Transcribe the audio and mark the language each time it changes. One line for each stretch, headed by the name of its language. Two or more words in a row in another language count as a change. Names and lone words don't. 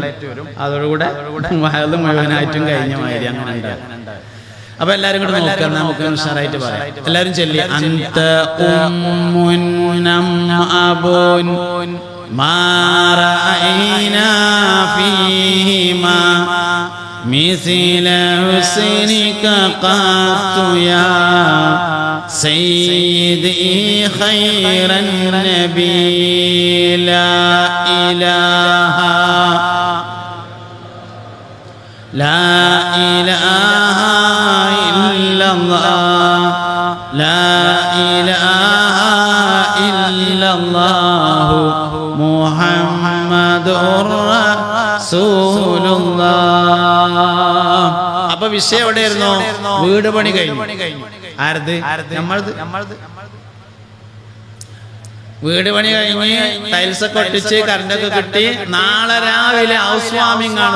Malayalam: അതോടുകൂടെ വയറ് മുഴുവനായിട്ടും കഴിഞ്ഞ മാതിരി അങ്ങനെ ഉണ്ടാകും. അപ്പൊ എല്ലാരും കൂടെ നോക്കാം. നമുക്ക് ഉഷാറായിട്ട് പറയാം. എല്ലാരും ചൊല്ലി
Arabic: أنت أم أب ما رأينا فيهما مثل حسنك قط يا سيدي خير النبي لا إله إلا الله لا إله إلا الله محمد
Malayalam: അപ്പൊ വിഷയം എവിടെയായിരുന്നു? വീട് പണി കഴിഞ്ഞു. ആരത്? നമ്മളത്. വീട് പണി കഴിഞ്ഞ് ടൈൽസ് ഒക്കെ ഒട്ടിച്ച് കറണ്ടൊക്കെ കിട്ടി. നാളെ രാവിലെ
English: house warming
Malayalam: ആണ്.